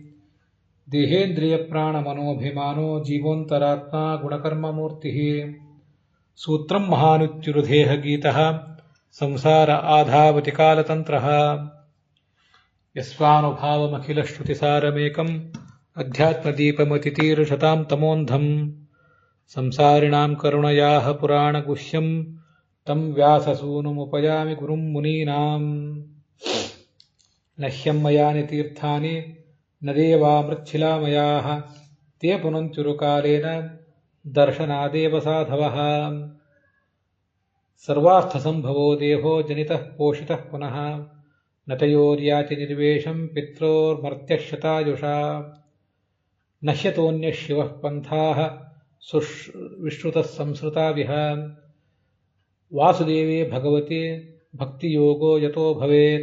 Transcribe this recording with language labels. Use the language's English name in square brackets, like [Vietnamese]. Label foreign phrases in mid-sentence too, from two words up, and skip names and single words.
[Sanskrit] ದೇಹೇಂದ್ರಿಯಪ್ರಾಣಮನೋಭಿಮಾನೋ ಜೀವೋಂತರಾತ್ಮ ಗುಣಕರ್ಮಮೂರ್ತಿಃ ಸೂತ್ರಂ ಮಹಾನುಚ್ಯುರುದೇಹಗೀತಃ ಸಂಸಾರ ಆಧಾವತಿ ಕಾಲತಂತ್ರಃ ಯಸ್ವಾನುಭಾವಮಖಿಲಶ್ರುತಿಸಾರಮೇಕಂ ಅಧ್ಯಾತ್ಮದೀಪಮತಿತೀರ್ಷತಾಂ ತಮೋಂಧಂ ಸಂಸಾರಿಣಾಂ ಕರುಣಯಾಃ ಪುರಾಣಗುಹ್ಯಂ ತಂ ವ್ಯಾಸಸೂನುಮುಪಯಾಮಿ ಗುರುಂ ಮುನೀನಾಂ ನಹ್ಯಂ ಮಯಾನಿ ತೀರ್ಥಾನಿ ನ ದೇವಾಮೃಚ್ಛಿಲಾಮಯಾಃ ತೇ ಪುನಂತ್ಯುರುಕಾಲೇನ ದರ್ಶನಾದೇವ ಸಾಧವಃ ಸರ್ವಾರ್ಥಸಂಭವೋ ದೇಹೋ ಜನಿತಃ ಪೋಷಿತಃ ಪುನಃ ನ ತಯೋರ್ಯಾತಿ ನಿರ್ವೇಶಂ ಪಿತ್ರೋರ್ಮರ್ತ್ಯಶತಾಯುಷಾ ನಹ್ಯತೋನ್ಯಃ ಶಿವಃ ಪಂಥಾಃ ವಿಶ್ರುತಃ ಸಂಸ್ಮೃತಾವಿಹ ವಾಸುದೇವೇ ಭಗವತಿ ಭಕ್ತಿಯೋಗೋ ಯತೋ ಭವೇತ್.